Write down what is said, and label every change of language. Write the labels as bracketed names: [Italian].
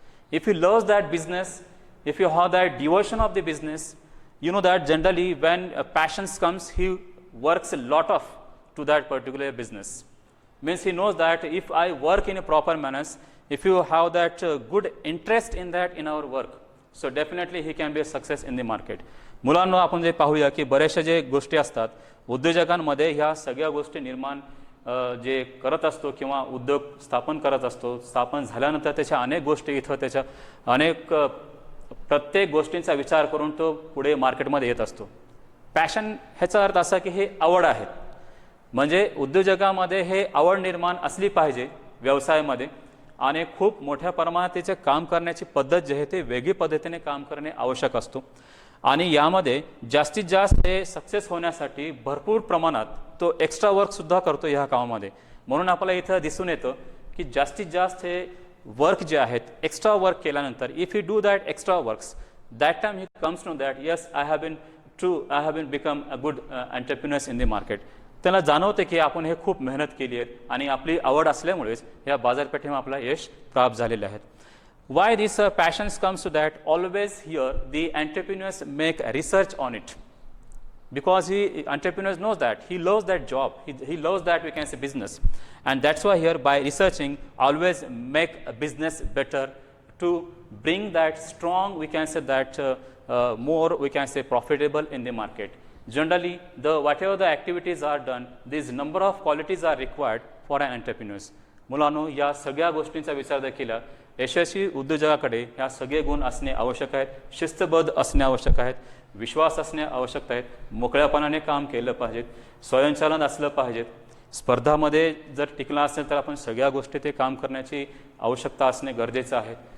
[English] If he loves that business, if you have that devotion of the business, you know that generally when passion comes, he works a lot of to that particular business. Means he knows that if I work in a proper manners, if you have that good interest in that in our work, so definitely he can be a success in the market. [Marathi] मुलांनो आपण जे पाहूया की बरेचशा जे गोष्टी असतात उद्योजकांमध्ये ह्या सगळ्या गोष्टी निर्माण जे करत असतो किंवा उद्योग स्थापन करत असतो, स्थापन झाल्यानंतर त्याच्या अनेक गोष्टी इथं त्याच्या अनेक प्रत्येक गोष्टींचा विचार करून तो पुढे मार्केटमध्ये येत असतो. पॅशन ह्याचा अर्थ असा की हे आवड आहे. म्हणजे उद्योजकामध्ये हे आवड निर्माण असली पाहिजे व्यवसायामध्ये आणि खूप मोठ्या प्रमाणात त्याचे काम करण्याची पद्धत जे आहे ते वेगळी पद्धतीने काम करणे आवश्यक असतो. आणि यामध्ये जास्तीत जास्त हे सक्सेस होण्यासाठी भरपूर प्रमाणात तो एक्स्ट्रा वर्क सुद्धा करतो ह्या कामामध्ये. म्हणून आपल्याला इथं दिसून येतं की जास्तीत जास्त हे वर्क जे आहेत एक्स्ट्रा वर्क केल्यानंतर [English] If you do that extra works that time he comes know that yes I have been become a good entrepreneurs in the market. [Marathi] त्यांना जाणवते की आपण हे खूप मेहनत केली आहे आणि आपली आवड असल्यामुळेच या बाजारपेठेमध्ये आपला यश प्राप्त झालेले आहे. [English] Why this passion comes to that? Always here the entrepreneurs make research on it, because entrepreneurs knows that he loves that job, he loves that we can say business, and that's why here by researching always make a business better to bring that strong we can say that more we can say profitable in the market. Generally whatever the activities are done, these number of qualities are required for an entrepreneurs. [Marathi] मुलांनो या सगळ्या गोष्टींचा विचार देखील यशस्वी उद्योजकाकडे ह्या सगळे गुण असणे आवश्यक आहेत. शिस्तबद्ध असणे आवश्यक आहेत, विश्वास असणे आवश्यक आहेत, मोकळ्यापणाने काम केलं पाहिजे, स्वयंचलन असलं पाहिजे. स्पर्धामध्ये जर टिकला असेल तर आपण सगळ्या गोष्टी ते काम करण्याची आवश्यकता असणे गरजेचं आहे.